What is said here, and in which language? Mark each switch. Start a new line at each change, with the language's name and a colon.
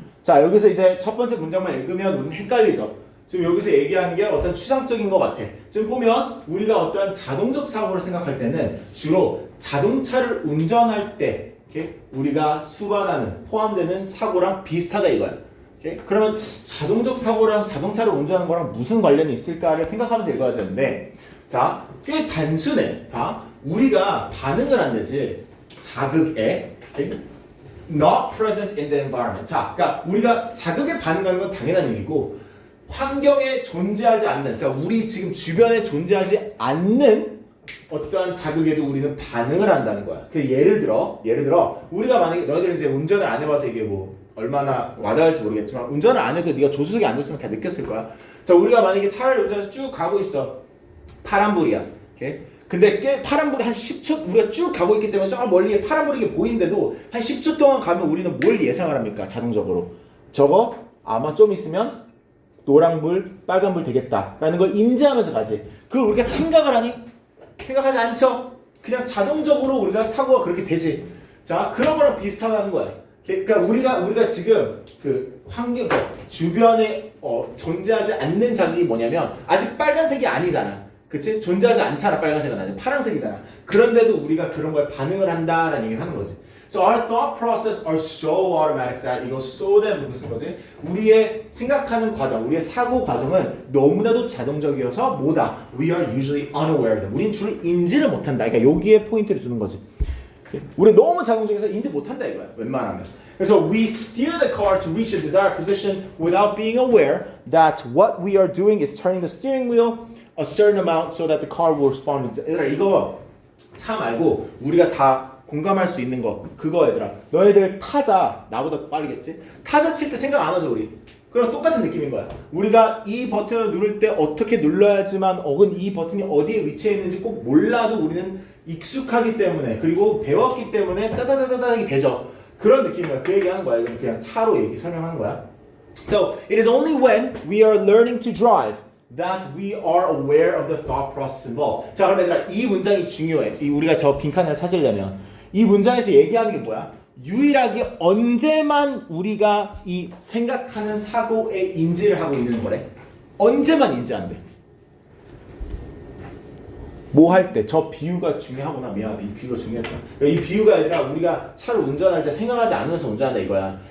Korean: 자 여기서 이제 첫 번째 문장만 읽으면 우리는 헷갈리죠. 지금 여기서 얘기하는 게 어떤 추상적인 것 같아. 지금 보면 우리가 어떠한 자동적 사고를 생각할 때는 주로 자동차를 운전할 때 우리가 수반하는 포함되는 사고랑 비슷하다 이거야. 그러면 자동적 사고랑 자동차를 운전하는 거랑 무슨 관련이 있을까를 생각하면서 읽어야 되는데 자, 꽤 단순해. 봐. 우리가 반응을 한다지 자극에
English: not present in the environment.
Korean: 자, 그러니까 우리가 자극에 반응하는 건 당연한 얘기고 환경에 존재하지 않는, 그러니까 우리 지금 주변에 존재하지 않는 어떠한 자극에도 우리는 반응을 한다는 거야. 그 예를 들어 우리가 만약에 너희들은 이제 운전을 안 해봐서 이게 뭐 얼마나 와닿을지 모르겠지만 운전을 안 해도 네가 조수석에 앉았으면 다 느꼈을 거야. 자, 우리가 만약에 차를 운전해서 쭉 가고 있어. 파란불이야. 오케이? 근데 꽤 파란불이 한 10초 우리가 쭉 가고 있기 때문에 저 멀리에 파란불이 보이는데도 한 10초 동안 가면 우리는 뭘 예상을 합니까? 자동적으로. 저거 아마 좀 있으면 노란불, 빨간불 되겠다라는 걸 인지하면서 가지. 그걸 우리가 생각을 하니? 생각하지 않죠? 그냥 자동적으로 우리가 사고가 그렇게 되지. 자, 그런 거랑 비슷하다는 거야. 그러니까 우리가 지금 그 환경, 주변에 존재하지 않는 자극이 뭐냐면 아직 빨간색이 아니잖아. 그치? 존재하지 않잖아. 빨간색은 아직 파란색이잖아. 그런데도 우리가 그런 거에 반응을 한다라는 얘기를 하는 거지.
English: So our thought process are so automatic that
Korean: 이거
English: so that
Korean: 무슨 거지? 우리의 생각하는 과정, 우리의 사고 과정은 너무나도 자동적이어서 뭐다?
English: We are usually unaware of them.
Korean: 우린 주로 인지를 못한다. 그러니까 여기에 포인트를 두는 거지. 우리 너무 자동적이어서 인지 못한다 이거야. 웬만하면. 그래서
English: we steer the car to reach a desired position without being aware that what we are doing is turning the steering wheel a certain amount so that the car will respond.
Korean: 얘들아 이거 차 말고 우리가 다 공감할 수 있는 거 그거 얘들아 너희들 타자 나보다 빠르겠지? 타자 칠 때 생각 안 하죠 우리? 그럼 똑같은 느낌인 거야. 우리가 이 버튼을 누를 때 어떻게 눌러야지만 혹은 이 버튼이 어디에 위치해 있는지 꼭 몰라도 우리는 익숙하기 때문에 그리고 배웠기 때문에 따다다다닥이 되죠. 그런 느낌이야. 그 얘기하는 거야. 이건 그냥 차로 설명하는 거야.
English: So it is only when we are learning to drive that we are aware of the thought process involved.
Korean: 자, 그럼 얘들아 이 문장이 중요해. 우리가 저 빈칸을 찾으려면 이 문장에서 얘기하는 게 뭐야? 유일하게 언제만 우리가 이 생각하는 사고에 인지를 하고 있는 거래? 언제만 인지한대? 뭐 할 때? 저 비유가 중요하구나. 미안하다. 이 비유가 중요했다. 이 비유가 아니라 우리가 차를 운전할 때 생각하지 않으면서 운전한다 이거야.